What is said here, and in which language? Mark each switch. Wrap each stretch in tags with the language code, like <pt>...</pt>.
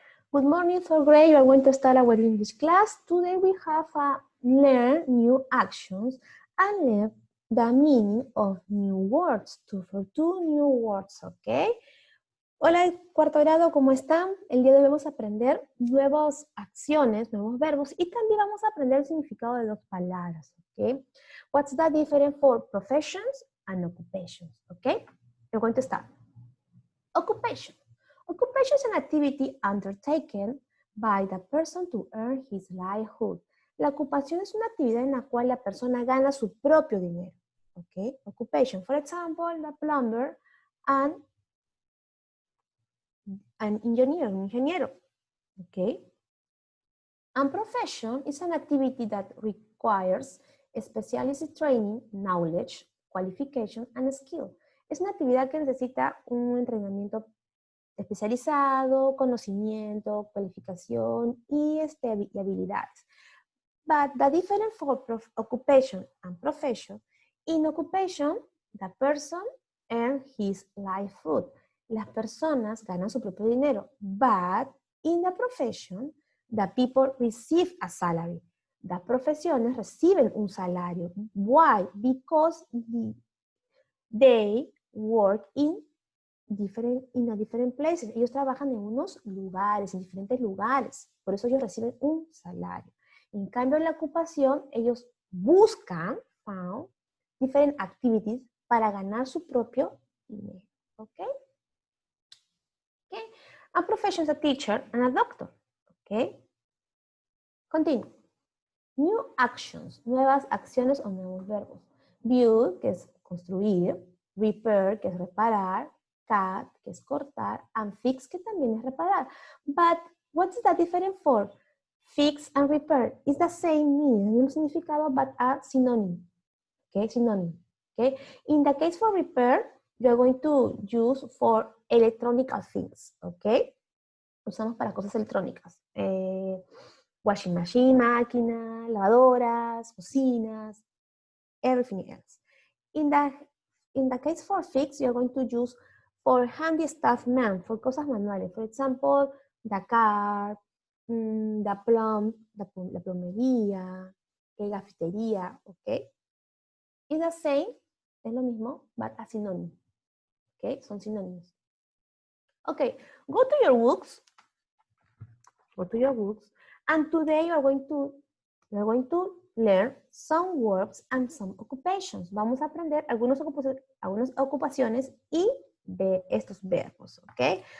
<en>Good morning, third grade. You are going to start our English class. Today we have learn new actions and learn the meaning of new words. For two new words,</en> <es>¿ok? Hola, cuarto grado, ¿cómo están? El día de hoy vamos a aprender nuevas acciones, nuevos verbos y también vamos a aprender el significado de dos palabras, ¿ok?</es> <en>What's the difference for professions and occupations,</en> <es>¿ok?</es> <en>You're going to start. Occupation. Occupation is an activity undertaken by the person to earn his livelihood.</en> <es>La ocupación es una actividad en la cual la persona gana su propio dinero.</es> <en>Okay? Occupation, for example, the plumber and an engineer,</en> <es>un ingeniero.</es> <en>Okay? And profession is an activity that requires specialist training, knowledge, qualification, and skill.</en> <es>Es una actividad que necesita un entrenamiento especializado, conocimiento, cualificación y habilidades.</es> <en>But the difference for occupation and profession, in occupation, the person earns his livelihood.</en> <es>Las personas ganan su propio dinero.</es> <en>But in the profession, the people receive a salary.</en> <es>Las profesiones reciben un salario.</es> <en>Why? Because they work in different places.</en> <es>Ellos trabajan en unos lugares, en diferentes lugares. Por eso ellos reciben un salario. En cambio, en la ocupación, ellos buscan,</es> <en>found,</en> <es>different activities para ganar su propio dinero. ¿Ok? ¿Ok?</es> <en>A profession is a teacher and a doctor.</en> <es>¿Ok?</es> <en>Continue. New actions,</en> <es>nuevas acciones o nuevos verbos. Build, que es construir. Repair, que es reparar. Cut, que es cortar,</es> <en>and fix,</en> <es>que también es reparar.</es> <en>But what's the difference for fix and repair? It's the same meaning,</en> <es>el mismo significado,</es> <en>but a synonym. Okay, synonym. Okay. In the case for repair, you're going to use for electronic things. Okay.</en> <es>Usamos para cosas electrónicas.</es> <en>Washing machine,</en> <es>máquina, lavadoras, cocinas,</es> <en>everything else. In the case for fix, you're going to use for handy stuff man, for</en> <es>cosas manuales.</es> <en>For example, the car,</en> <es>la plomería, cafetería, ¿ok?</es> <en>It's the same,</en> <es>es lo mismo,</es> <en>but a synonym.</en> <es>¿Ok? Son sinónimos.</es> <en>Ok, go to your books. Go to your books. And today you are going to learn some verbs and some occupations.</en> <es>Vamos a aprender algunas ocupaciones y de estos verbos, ¿ok?</es>